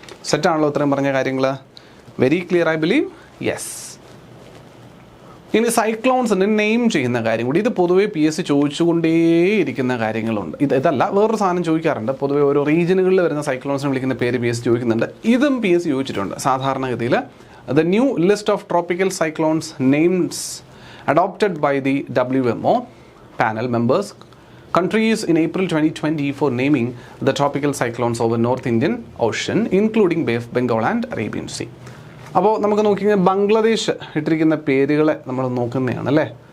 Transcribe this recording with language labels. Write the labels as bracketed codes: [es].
[ml] സെറ്റാണല്ലോ ഇത്രയും പറഞ്ഞ കാര്യങ്ങൾ? [en] Very clear I believe. Yes. [ml] ഇനി സൈക്ലോൺസിന് നെയിം ചെയ്യുന്ന കാര്യം കൂടി. ഇത് പൊതുവേ PSC ചോദിച്ചുകൊണ്ടേയിരിക്കുന്ന കാര്യങ്ങളുണ്ട്. ഇതല്ല, വേറൊരു സാധനം ചോദിക്കാറുണ്ട്. പൊതുവേ ഓരോ റീജിയനുകളിൽ വരുന്ന സൈക്ലോൺസിന് വിളിക്കുന്ന പേര് PSC ചോദിക്കുന്നുണ്ട്. ഇതും PSC ചോദിച്ചിട്ടുണ്ട് സാധാരണഗതിയിൽ. [en] The new list of tropical cyclones names adopted by the WMO panel members countries in April 2020 for naming the tropical cyclones over North Indian Ocean including Bay of Bengal and Arabian Sea. [ml] അപ്പോൾ നമുക്ക് നോക്കിയാൽ ബംഗ്ലാദേശ് ഇട്ടിരിക്കുന്ന പേരുകളെ നമ്മൾ നോക്കുന്നതാണ് അല്ലേ.